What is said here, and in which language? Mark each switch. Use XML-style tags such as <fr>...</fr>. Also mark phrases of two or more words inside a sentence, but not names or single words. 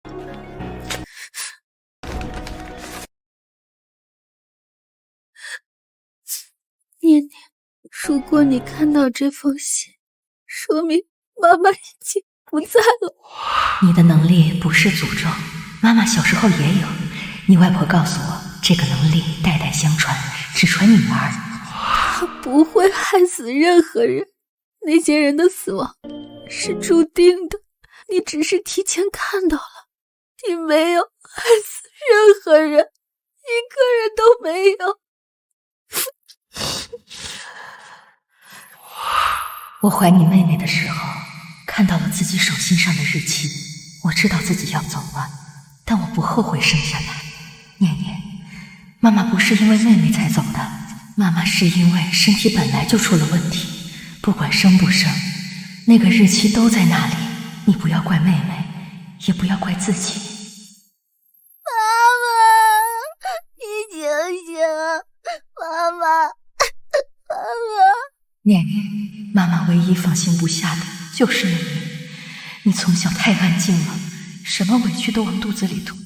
<zh>念念，如果你看到這封信，說明媽媽已經不在了。你的能力不是詛咒，媽媽小時候也有。你外婆告訴我，這個能力代代相傳，只傳女兒。她不會害死任何人，那些人的死亡是注定的，你只是提前看到了，你沒有害死任何人，一個人都沒有。我懷你妹妹的時候，看到了自己手心上的日期，我知道自己要走了，但我不後悔生下她。念念，媽媽不是因為妹妹才走的，媽媽是因為身體本來就出了問題，不管生不生，那個日期都在那裡，你不要怪妹妹，也不要怪自己。媽媽，你醒醒，媽媽，媽媽。念念，媽媽唯一放心不下的就是你。你從小太安靜了，什麼委屈都往肚子裡吞。</zh>